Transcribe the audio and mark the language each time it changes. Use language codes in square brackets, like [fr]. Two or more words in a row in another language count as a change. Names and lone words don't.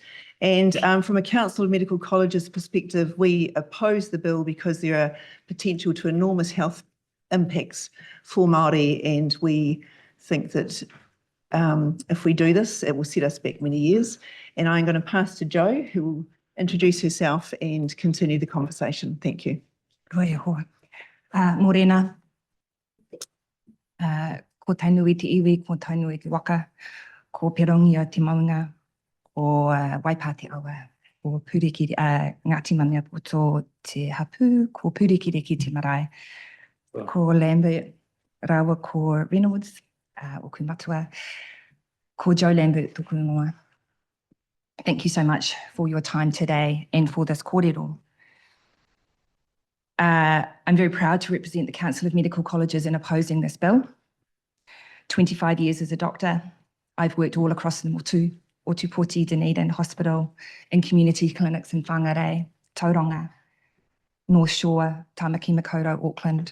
[en] And from a Council of Medical Colleges perspective, we oppose the bill because there are potential to enormous health impacts for Māori, and we think that if we do this, it will set us back many years. And I'm going to pass to Jo, who will introduce herself and continue the conversation. Thank you. [mi] Roia hoa. Morena, ko tainui te iwi, ko tainui te waka, ko perongia te maunga, ko waipa te awa, ko purikiri, Ngāti Mania Poto te hapu, ko purikiri ki te marae, ko Lambert Rawa, ko Reynolds, Oku Matua, ko Joe Lambert tōku ingoa. [en] Thank you so much for your time today and for this kōrero. I'm very proud to represent the Council of Medical Colleges in opposing this bill. 25 years as a doctor, I've worked all across the Motu, Otupoti, Dunedin Hospital, in community clinics in Whangarei, Tauranga, North Shore, Tamaki Makaurau, Auckland.